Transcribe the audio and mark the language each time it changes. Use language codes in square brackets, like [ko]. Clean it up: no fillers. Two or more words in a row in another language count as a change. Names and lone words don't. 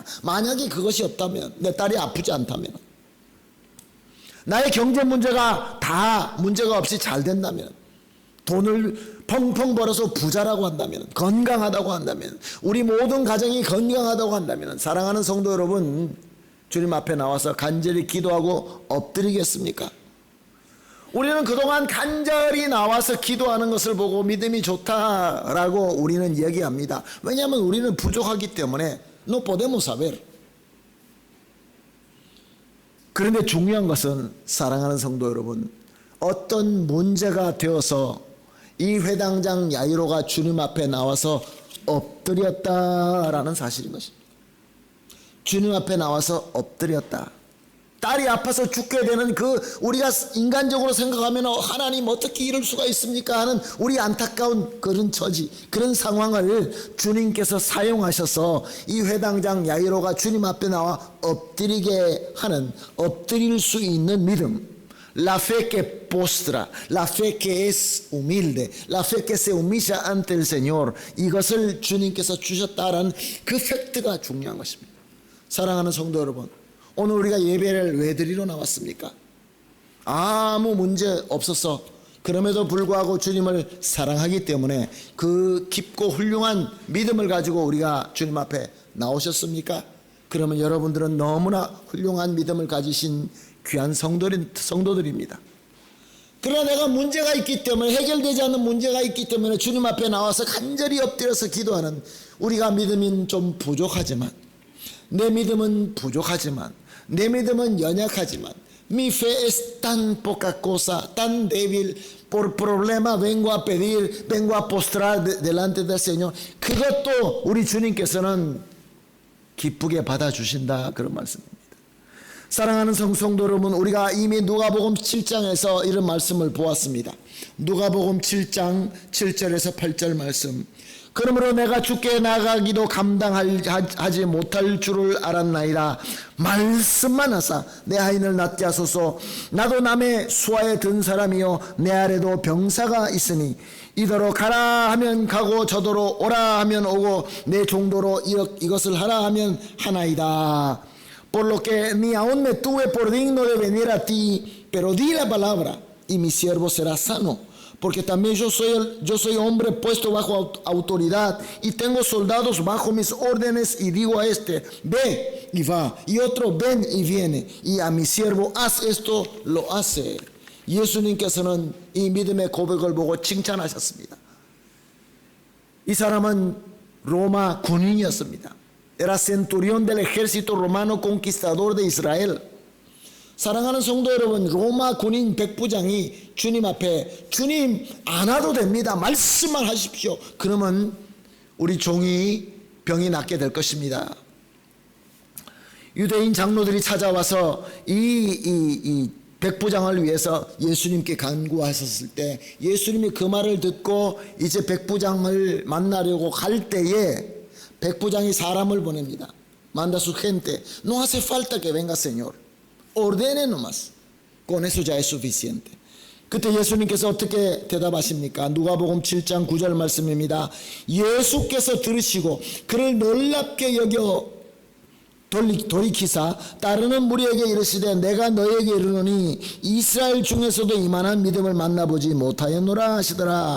[ko] 만약에 그것이 없다면, 내 딸이 아프지 않다면, 나의 경제 문제가 다 문제가 없이 잘 된다면, 돈을 펑펑 벌어서 부자라고 한다면, 건강하다고 한다면, 우리 모든 가정이 건강하다고 한다면, 사랑하는 성도 여러분, 주님 앞에 나와서 간절히 기도하고 엎드리겠습니까? 우리는 그동안 간절히 나와서 기도하는 것을 보고 믿음이 좋다라고 우리는 얘기합니다. 왜냐하면 우리는 부족하기 때문에 [es] no podemos saber. [ko] 그런데 중요한 것은, 사랑하는 성도 여러분, 어떤 문제가 되어서 이 회당장 야이로가 주님 앞에 나와서 엎드렸다라는 사실인 것입니다. 주님 앞에 나와서 엎드렸다. 딸이 아파서 죽게 되는 우리가 인간적으로 생각하면 하나님 어떻게 이럴 수가 있습니까 하는 우리 안타까운 그런 처지, 그런 상황을 주님께서 사용하셔서 이 회당장 야이로가 주님 앞에 나와 엎드리게 하는, 엎드릴 수 있는 믿음, [es] la fe que postra, la fe que es humilde, la fe que se humilla ante el Señor, [ko] 이것을 주님께서 주셨다라는 그 팩트가 중요한 것입니다. 사랑하는 성도 여러분, 오늘 우리가 예배를 왜 드리러 나왔습니까? 아무 문제 없어서, 그럼에도 불구하고 주님을 사랑하기 때문에 그 깊고 훌륭한 믿음을 가지고 우리가 주님 앞에 나오셨습니까? 그러면 여러분들은 너무나 훌륭한 믿음을 가지신 귀한 성도들입니다. 그러나 내가 문제가 있기 때문에, 해결되지 않는 문제가 있기 때문에 주님 앞에 나와서 간절히 엎드려서 기도하는, 우리가 믿음이 좀 부족하지만, 내 믿음은 부족하지만, 내 믿음은 연약하지만, [es] mi fe es tan poca cosa, tan débil, por problema vengo a pedir, vengo a postrar delante del Señor. [ko] 그것도 우리 주님께서는 기쁘게 받아주신다, 그런 말씀입니다. 사랑하는 성도 여러분, 우리가 이미 누가복음 7장에서 이런 말씀을 보았습니다. 누가복음 7장 7절에서 8절 말씀, 그러므로 내가 주께 나가기도 감당하지 못할 줄을 알았나이다. 말씀만 하사 내 하인을 낫게 하소서. 나도 남의 수하에 든 사람이요 내 아래도 병사가 있으니 이더러 가라 하면 가고 저더러 오라 하면 오고 내 종도로 이것을 하라 하면 하나이다. [es] Por lo que ni aún me tuve por digno de venir a ti, pero di la palabra y mi siervo será sano. Porque también yo soy hombre puesto bajo autoridad y tengo soldados bajo mis órdenes y digo a este, ve y va, y otro ven y viene, y a mi siervo haz esto, lo hace. [ko] 예수님께서는 이 믿음의 고백을 보고 칭찬하셨습니다. 이 사람은 로마 군인이었습니다. [es] Era centurión del ejército romano conquistador de Israel. [ko] 사랑하는 성도 여러분, 로마 군인 백부장이 주님 앞에 주님 안 와도 됩니다. 말씀만 하십시오. 그러면 우리 종이 병이 낫게 될 것입니다. 유대인 장로들이 찾아와서 이 백부장을 위해서 예수님께 간구하셨을 때 예수님이 그 말을 듣고 이제 백부장을 만나려고 갈 때에 백부장이 사람을 보냅니다. [es] Manda su gente. No hace falta que venga, Señor. Ordene nomás. Con eso ya es suficiente. [ko] 그때 예수님께서 어떻게 대답하십니까? 누가복음 7장 9절 말씀입니다. 예수께서 들으시고 그를 놀랍게 여겨 돌이키사 따르는 무리에게 이르시되 내가 너에게 이르노니 이스라엘 중에서도 이만한 믿음을 만나보지 못하였노라 하시더라.